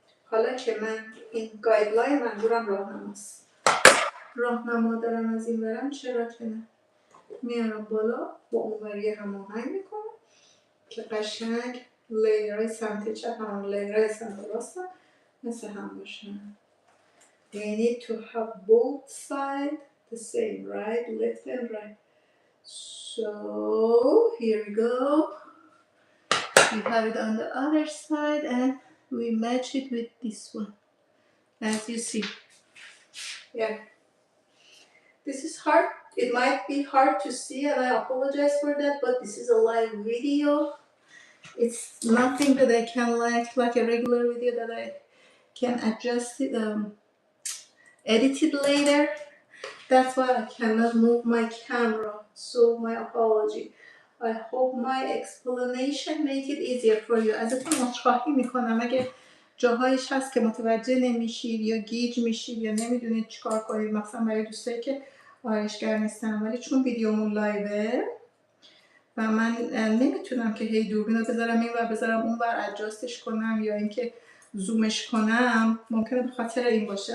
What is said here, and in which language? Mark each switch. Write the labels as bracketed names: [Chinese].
[Persian] حالا که من این گایدلاین منظورم راهنماست. راهنما دارم از این برم چرا که نه. میارم بالا با اونوری هماهنگ میکنم که قشنگ لیرهای سمت چپ هم لیرهای سمت راست مثل هم باشن. [English] They need to have both sides the same, right? Left and right. So here we go. We have it on the other side and we match it with this one. As you see. Yeah. This is hard. It might be hard to see and I apologize for that, but this is a live video. It's nothing that I can like a regular video that I can adjust it, edit it later. That's why I cannot move my camera. So my apology. I hope my explanation make it easier for you. [Persian] ازتون عذرخواهی میکنم اگه جاهایش هست که متوجه نمیشید یا گیج میشید یا نمیدونید چیکار کنید، مثلا برای دوستایی که آرایشگر نیستن، ولی چون ویدیومون لایوه و من نمیتونم که هی دوربین رو بذارم این ور بذارم اون ور ادجاستش کنم یا اینکه زومش کنم، ممکنه به خاطر این باشه.